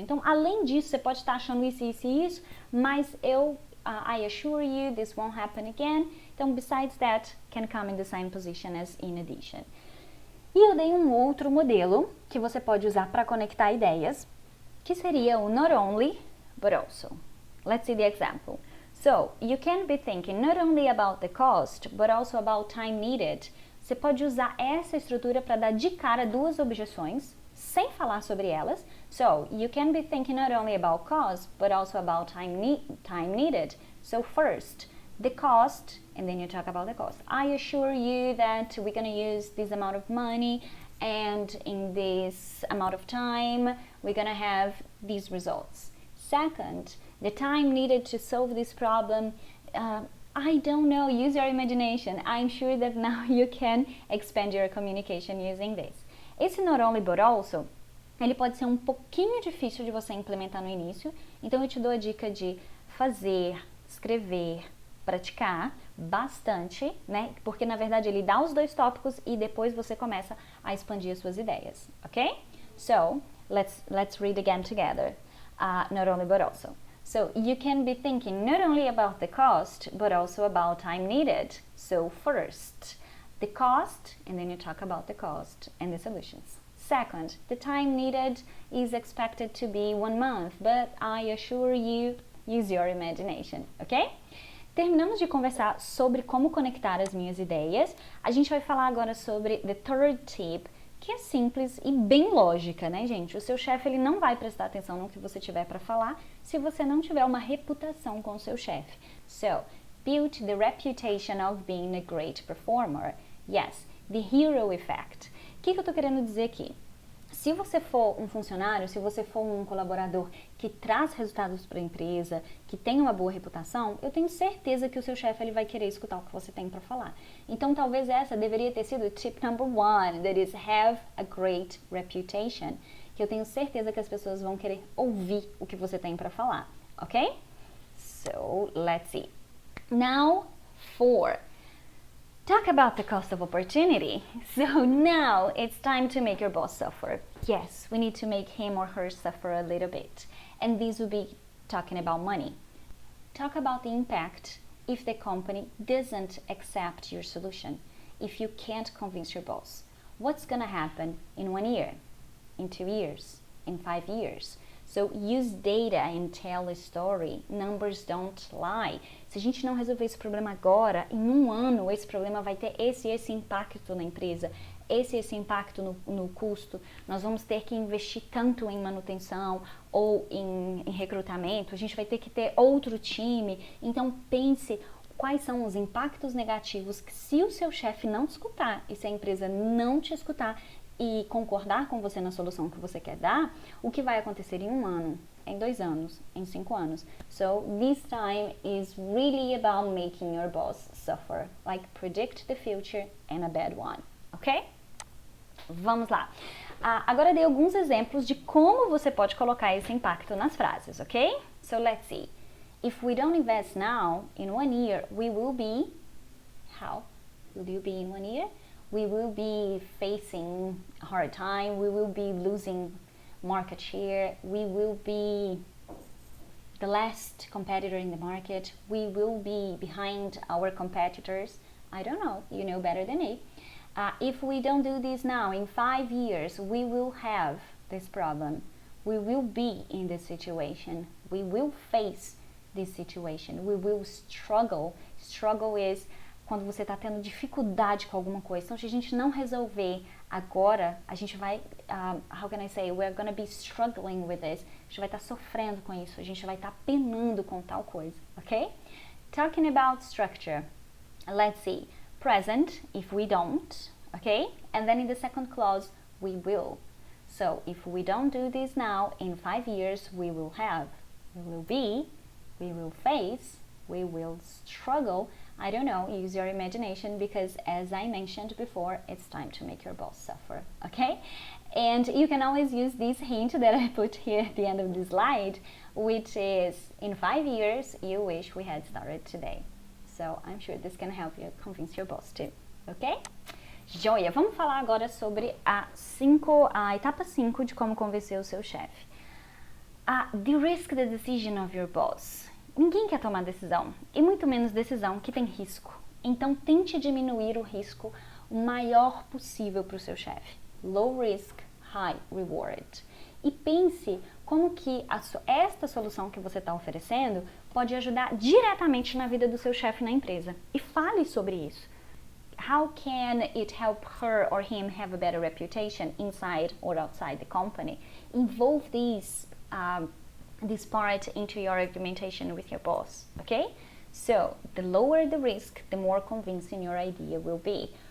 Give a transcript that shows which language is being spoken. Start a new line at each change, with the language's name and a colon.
Portuguese: Então, além disso, você pode estar achando isso, isso e isso, mas
English: I assure you this won't happen again.
Portuguese: Então,
English: besides that can come in the same position as in addition.
Portuguese: E eu dei um outro modelo que você pode usar para conectar ideias, que seria o
English: not only, but also. Let's see the example. So, you can be thinking not only about the cost, but also about time needed.
Portuguese: Você pode usar essa estrutura para dar de cara 2 objeções, sem falar sobre elas.
English: So, you can be thinking not only about cost, but also about time needed. So, first, the cost, and then you talk about the cost. I assure you that we're going to use this amount of money, and in this amount of time we're gonna have these results. Second, the time needed to solve this problem, I don't know, use your imagination. I'm sure that now you can expand your communication using this.
Portuguese: Esse
English: not only but also,
Portuguese: ele pode ser um pouquinho difícil de você implementar no início, então eu te dou a dica de fazer, escrever, praticar bastante, né? Porque na verdade ele dá os dois tópicos e depois você começa a expandir as suas ideias, ok?
English: So, let's read again together. Not only but also. So you can be thinking not only about the cost, but also about time needed. So first, the cost, and then you talk about the cost and the solutions. Second, the time needed is expected to be 1 month, but I assure you, use your imagination, ok?
Portuguese: Terminamos de conversar sobre como conectar as minhas ideias. A gente vai falar agora sobre
English: the third tip,
Portuguese: que é simples e bem lógica, né, gente? O seu chefe ele não vai prestar atenção no que você tiver para falar se você não tiver uma reputação com o seu chefe.
English: So, build the reputation of being a great performer. Yes, the hero effect.
Portuguese: O que eu tô querendo dizer aqui? Se você for um funcionário, se você for um colaborador que traz resultados para a empresa, que tem uma boa reputação, eu tenho certeza que o seu chefe ele vai querer escutar o que você tem para falar. Então, talvez essa deveria ter sido
English: tip number 1, that is have a great reputation,
Portuguese: que eu tenho certeza que as pessoas vão querer ouvir o que você tem para falar, ok?
English: So, let's see. Now, 4. Talk about the cost of opportunity. So now it's time to make your boss suffer. Yes, we need to make him or her suffer a little bit. And this will be talking about money. Talk about the impact if the company doesn't accept your solution, if you can't convince your boss. What's gonna happen in 1 year, in 2 years, in 5 years? So use data and tell a story. Numbers don't lie.
Portuguese: Se a gente não resolver esse problema agora, em 1 ano esse problema vai ter esse impacto na empresa, esse impacto no custo. Nós vamos ter que investir tanto em manutenção ou em recrutamento. A gente vai ter que ter outro time. Então pense quais são os impactos negativos que se o seu chefe não te escutar e se a empresa não te escutar e concordar com você na solução que você quer dar, o que vai acontecer em 1 ano, em 2 anos, em 5 anos.
English: So this time is really about making your boss suffer, like predict the future and a bad one, ok?
Portuguese: Vamos lá. Agora eu dei alguns exemplos de como você pode colocar esse impacto nas frases, ok?
English: So let's see. If we don't invest now, in 1 year, we will be... How will you be in 1 year? We will be facing a hard time, we will be losing market share, we will be the last competitor in the market, we will be behind our competitors. I don't know, you know better than me. If we don't do this now, in 5 years, we will have this problem. We will be in this situation. We will face this situation. We will struggle. Struggle is
Portuguese: quando você está tendo dificuldade com alguma coisa. Então, se a gente não resolver agora, a gente vai,
English: how can I say, we're gonna be struggling with this.
Portuguese: A gente vai estar sofrendo com isso, a gente vai estar penando com tal coisa, ok?
English: Talking about structure, let's see. Present, if we don't, okay? And then in the second clause, we will. So, if we don't do this now, in 5 years, we will have. We will be, we will face, we will struggle. I don't know, use your imagination because as I mentioned before, it's time to make your boss suffer, okay? And you can always use this hint that I put here at the end of the slide, which is, in 5 years, you wish we had started today. So I'm sure this can help you convince your boss too, ok?
Portuguese: Joia, vamos falar agora sobre a etapa 5 de como convencer o seu chefe.
English: De-risk the decision of your boss.
Portuguese: Ninguém quer tomar decisão, e muito menos decisão que tem risco. Então, tente diminuir o risco o maior possível para o seu chefe.
English: Low risk, high reward.
Portuguese: E pense como que esta solução que você está oferecendo pode ajudar diretamente na vida do seu chefe na empresa. E fale sobre isso.
English: How can it help her or him have a better reputation inside or outside the company? Involve this part into your argumentation with your boss, okay? So, the lower the risk, the more convincing your idea will be.